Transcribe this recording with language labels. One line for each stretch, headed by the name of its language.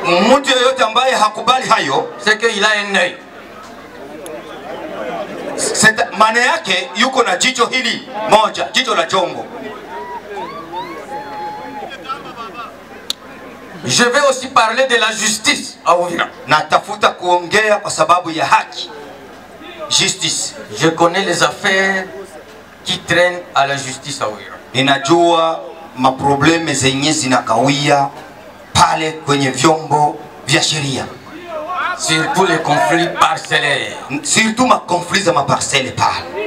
Swahili: Mtu yeyote ambaye hakubali hayo,
French: c'est qu'il a un œil.
Swahili: maana yake yuko na jicho hili moja, jicho la chongo.
French: Je vais aussi parler de la justice à Uvira.
Swahili: Natafuta kuongea kwa sababu ya haki.
French: Justice. Je connais les affaires qui traînent à la justice à Uvira.
Swahili: Ninajua maprobleme zenye zinakawia pale kwenye vyombo vya sheria.
French: Surtout les conflits parcellaires.
Swahili: Surtout ma conflits za maparcelle pale.